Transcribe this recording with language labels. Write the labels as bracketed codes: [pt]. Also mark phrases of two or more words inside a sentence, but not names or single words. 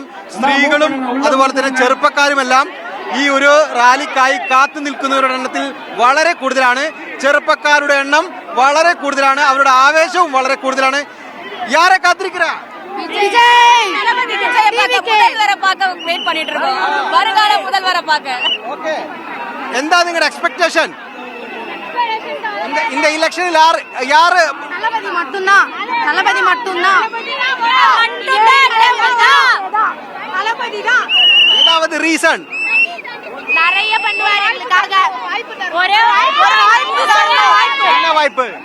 [ml] സ്ത്രീകളും അതുപോലെ തന്നെ ചെറുപ്പക്കാരുമെല്ലാം ഈ ഒരു റാലിക്കായി കാത്തു നിൽക്കുന്നവരുടെ എണ്ണത്തിൽ വളരെ കൂടുതലാണ്. ചെറുപ്പക്കാരുടെ എണ്ണം വളരെ കൂടുതലാണ്, അവരുടെ ആവേശവും വളരെ കൂടുതലാണ്. യാരെ കാത്തിരിക്കുക? എന്താ നിങ്ങളുടെ എക്സ്പെക്ടേഷൻ? [ta] இந்த எலெக்ஷனில் யாரு? தளபதி மட்டும்தான். ஏதாவது ரீசன்? நிறைய பண்ணுவாரு எங்களுக்காக. என்ன வாய்ப்பு?